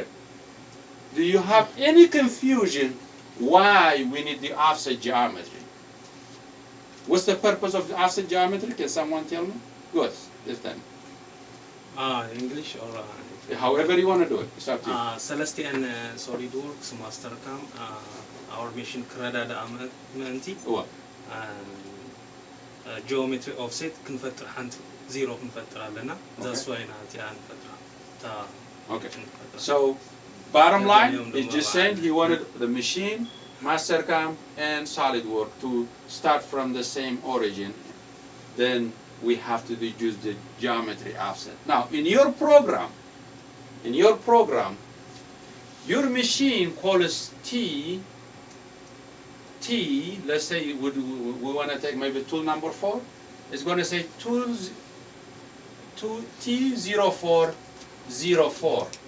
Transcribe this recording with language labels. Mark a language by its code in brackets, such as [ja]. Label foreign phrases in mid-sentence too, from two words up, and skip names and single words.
[en] Do you have any confusion why we need the offset geometry? What's the purpose of the offset geometry? Can someone tell me? Good, this time. English or however you want to do it. It's up to you. Celestian SolidWorks mastercam our machine [ti] ክረዳዳ አመንቲ [en] geometry offset [ti] ክንፈጥር ሓንቲ ዜሮ ክንፈጥር ኣለና [en] that's why [ti] ናት ያ ንፈጥራ [en] Okay. So bottom line is just saying he wanted the machine, mastercam and SolidWorks to start from the same origin. Then we have to deduce the geometry offset. Now, in your program, your machine calls T, let's say we want to take maybe tool number 4, it's going to say T0404.